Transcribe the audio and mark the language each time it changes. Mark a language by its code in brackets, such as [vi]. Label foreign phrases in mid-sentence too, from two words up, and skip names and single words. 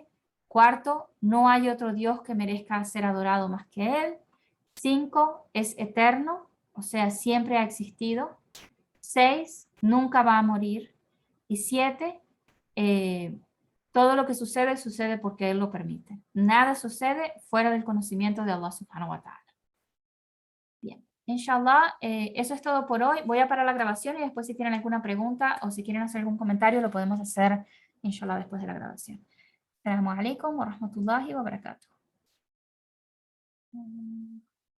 [es] Cuarto, no hay otro Dios que merezca ser adorado más que Él. 5, es eterno, o sea, siempre ha existido. 6, nunca va a morir. Y 7, todo lo que sucede, sucede porque Él lo permite. Nada sucede fuera del conocimiento de [ar] الله سبحانه وتعالى. [es] Bien, inshallah, eso es todo por hoy. Voy a parar la grabación y después si tienen alguna pregunta o si quieren hacer algún comentario, lo podemos hacer, inshallah, después de la grabación. [ar] السلام عليكم ورحمة الله وبركاته.